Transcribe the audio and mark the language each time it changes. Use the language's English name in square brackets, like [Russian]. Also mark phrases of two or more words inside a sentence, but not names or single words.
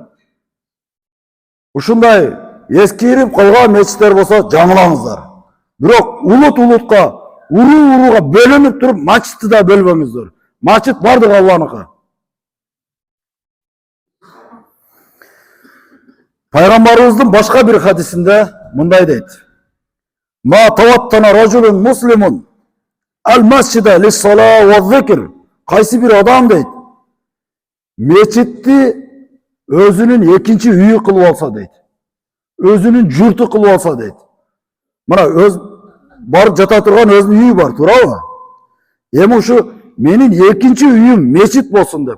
[Kyrgyz] Ушундай эскирип калган мечиттер болсо жаңылаңыздар. Бирок улутка, урууга бөлүнүп туруп, мачитти да бөлбөңүздөр. Мачит бардыгы Алланыкы. Пайгамбарыбыздын башка бир хадисинде мындай дейт: [Arabic] "ما توطن رجل مسلم المساجد للصلاة والذكر." [Kyrgyz] Кайсы бир адам дейт, мечитти өзүнүн экинчи үйү кылып алса дейт. Өзүнүн журту кылып алса дейт. Мына барып жата турган өзүнүн үйү бар, туурабы? Эми ушу менин экинчи үйүм мечит болсун деп.